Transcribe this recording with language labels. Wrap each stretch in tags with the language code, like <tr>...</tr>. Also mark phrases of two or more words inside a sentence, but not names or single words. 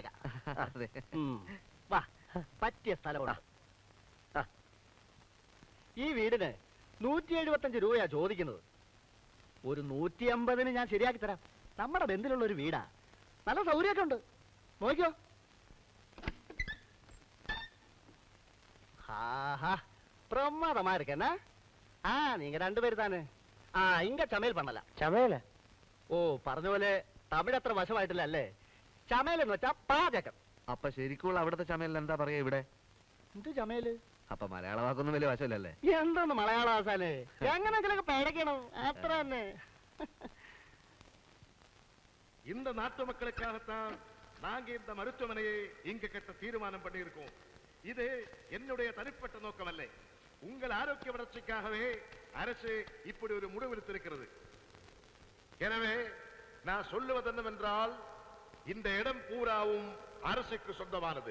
<ml>അതെ. വാ, പറ്റിയ സ്ഥലമുണ്ട്. ഈ വീടിന് 175 രൂപയാ ചോദിക്കുന്നത്. ഒരു 150-ന് ഞാൻ ശരിയാക്കി തരാം. നമ്മുടെ ബന്ധത്തിലുള്ള ഒരു വീടാ, നല്ല സൗകര്യമൊക്കെ ഉണ്ട്. നോക്കിയോ.</ml> <ta>ஆஹா, பிரமாதமா இருக்கேன்னா. நீங்க 2 பேர் தானே? இங்க சமையல் பண்ணலாம்.</ta> <ml>ചമയല? ഓ, പറഞ്ഞ പോലെ തമിഴ് അത്ര വശമായിട്ടില്ല അല്ലേ? ചമയൽ എന്ന് വെച്ചാ പാചകം. അപ്പൊ ശരിക്കുള്ള അവിടുത്തെ ചമയലിന് എന്താ പറയാ ഇവിടെ? എന്ത് ചമയല്? അപ്പൊ മലയാള വാക്കൊന്നും വലിയ വശമില്ലല്ലേ? എന്താണ് മലയാള ആസാനെ? എങ്ങനെങ്കിലൊക്കെ പേടക്കണം, അത്ര തന്നെ.</ml> <ta>இந்த நாட்டு மக்களுக்காகத்தான் நாங்க இந்த மருத்துவமனையை இங்க கட்ட தீர்மானம் பண்ணியிருக்கோம். இது என்னுடைய தனிப்பட்ட நோக்கமல்ல. உங்கள் ஆரோக்கிய வளர்ச்சிக்காகவே அரசு இப்படி ஒரு முடிவெடுத்திருக்கிறது. எனவே நான் சொல்லுவது என்னவென்றால், இந்த இடம் பூராவும் அரசுக்கு சொந்தமானது.</ta>